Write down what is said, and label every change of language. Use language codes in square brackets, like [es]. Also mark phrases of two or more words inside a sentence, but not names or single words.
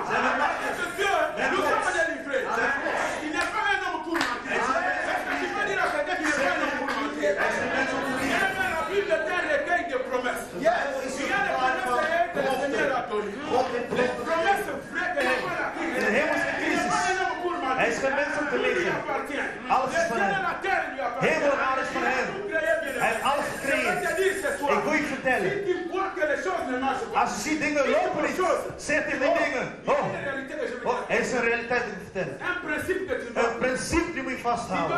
[fr] Avec Dieu, nous sommes délivrés. Il n'est pas un homme pour mentir. Est-ce que tu peux dire à quelqu'un qu'il n'est pas un homme pour mentir? La Bible est un recueil de promesses. Il y a des promesses que le Seigneur a données. Les promesses vraies que n'est pas la [nl] Hij is geen mens om te liegen. Alles is van hem. Hemel en alles van hem. Hij heeft alles gecreëerd. Ik wil je vertellen. Als je ziet dingen lopen niet, zeg tegen die dingen. Er is een realiteit die ik vertellen. Een principe die moet je vasthouden.